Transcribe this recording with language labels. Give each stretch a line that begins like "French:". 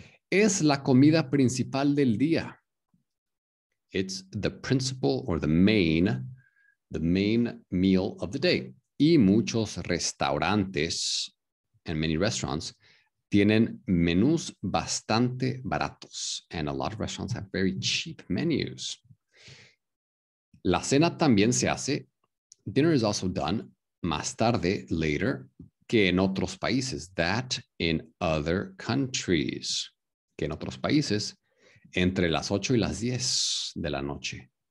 Spanish: Es la comida principal del día.
English: It's the principal or the main meal of the day.
Spanish: Y muchos restaurantes,
English: and many restaurants,
Spanish: tienen menús bastante baratos.
English: And a lot of restaurants have very cheap menus.
Spanish: La cena también se hace.
English: Dinner is also done
Spanish: más tarde,
English: later,
Spanish: que en otros países.
English: That in other countries.
Spanish: Que en otros países, entre las 8 y las 10 de la noche.